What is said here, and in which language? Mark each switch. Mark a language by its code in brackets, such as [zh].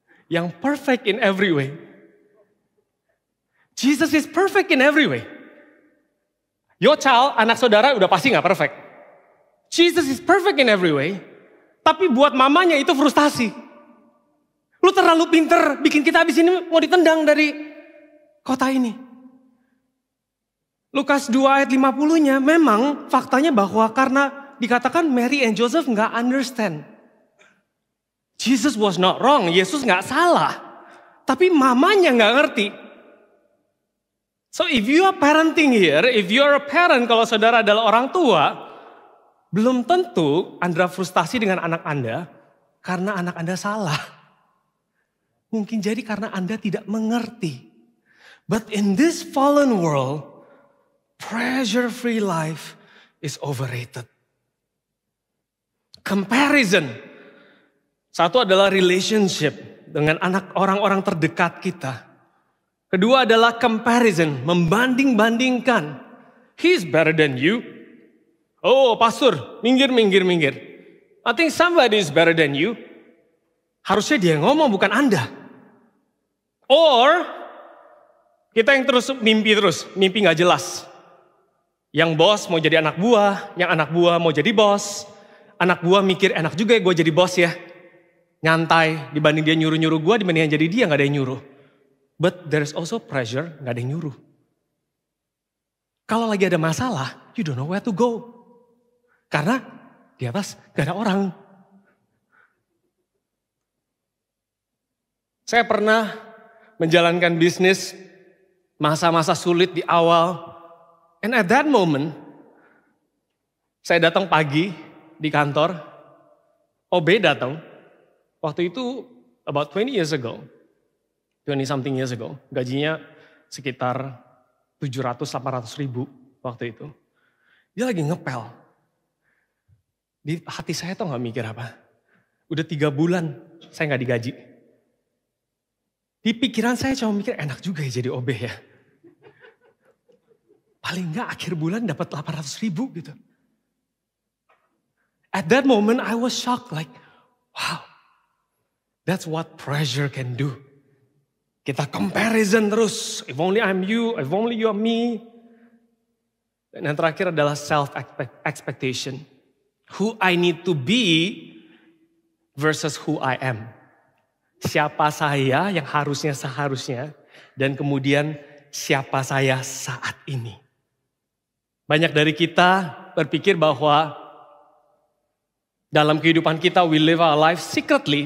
[id] Yang perfect in every way. [en] Jesus is perfect in every way. Your child, [id] anak saudara udah pasti gak perfect. [en] Jesus is perfect in every way. [id] Tapi buat mamanya itu frustasi. Lu terlalu pinter, bikin kita habis ini mau ditendang dari kota ini. Lukas 2 ayat 50-nya memang faktanya bahwa karena dikatakan Mary and Joseph gak understand. [en] Jesus was not wrong, [id] Yesus gak salah. Tapi mamanya gak ngerti. [en] So if you are parenting here, if you are a parent, [id] kalau saudara adalah orang tua, belum tentu Anda frustasi dengan anak Anda karena anak Anda salah. Mungkin jadi karena Anda tidak mengerti. [en] But in this fallen world, pressure-free life is overrated. Comparison. [id] Satu adalah relationship dengan orang-orang terdekat kita. Kedua adalah comparison, membanding-bandingkan. [en] He's better than you. Oh, pastor, [id] minggir. [en] I think somebody is better than you. [id] Harusnya dia yang ngomong, bukan Anda. Or, kita yang terus mimpi gak jelas. Yang bos mau jadi anak buah, yang anak buah mau jadi bos. Anak buah mikir, enak juga ya gue jadi bos ya. Nyantai, dibanding dia nyuruh-nyuruh gue, dibanding jadi dia gak ada yang nyuruh. [en] But there is also pressure, [id] gak ada yang nyuruh. Kalau lagi ada masalah, [en] you don't know where to go. [id] Karena di atas gak ada orang. Saya pernah menjalankan bisnis masa-masa sulit di awal. [en] And at that moment, [id] saya datang pagi di kantor. OB datang. Waktu itu [en] about 20 years ago. 20 something years ago. [id] Gajinya sekitar 700-800 ribu waktu itu. Dia lagi ngepel. Di hati saya tuh gak mikir apa. Udah 3 bulan saya gak digaji. Di pikiran saya cuma mikir enak juga ya jadi OB ya. Paling gak akhir bulan dapat 800 ribu gitu. [en] At that moment I was shocked like, wow. That's what pressure can do. [id] Kita comparison terus. [en] If only I'm you, if only you are me. [id] Dan yang terakhir adalah self-expectation. [en] Who I need to be versus who I am. [id] Siapa saya yang seharusnya. Dan kemudian siapa saya saat ini. Banyak dari kita berpikir bahwa dalam kehidupan kita [en] we live our life secretly.